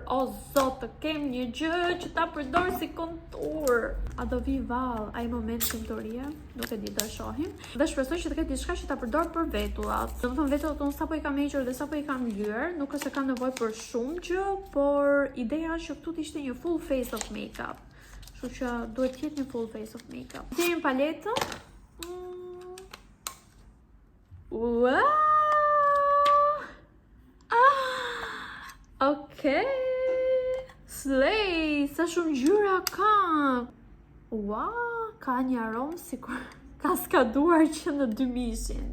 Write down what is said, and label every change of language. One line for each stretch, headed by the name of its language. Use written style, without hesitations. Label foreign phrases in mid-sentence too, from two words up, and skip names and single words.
Albanian: O zot, të kem një gjë që ta përdor si kontur. A do vi vall ai moment konturie? Nuk e di, do e shohim. Dhe shpresoj që të ketë diçka që ta përdor për vetullat. Domethënë vetullat unë sapo i kam hequr dhe sapo i kam lyer, nuk është se kam nevojë për shumë gjë, por ideja është që këtu të ishte një
English: full face of makeup.
Albanian: Kështu që duhet të jetë një
English: full face of makeup.
Albanian: Kemi paletën.
English: Wow! Okay.
Albanian: Slay! Sa shumë ngjyra ka! Wow! Ka një aromë sikur ka skaduar që në 2000-shin.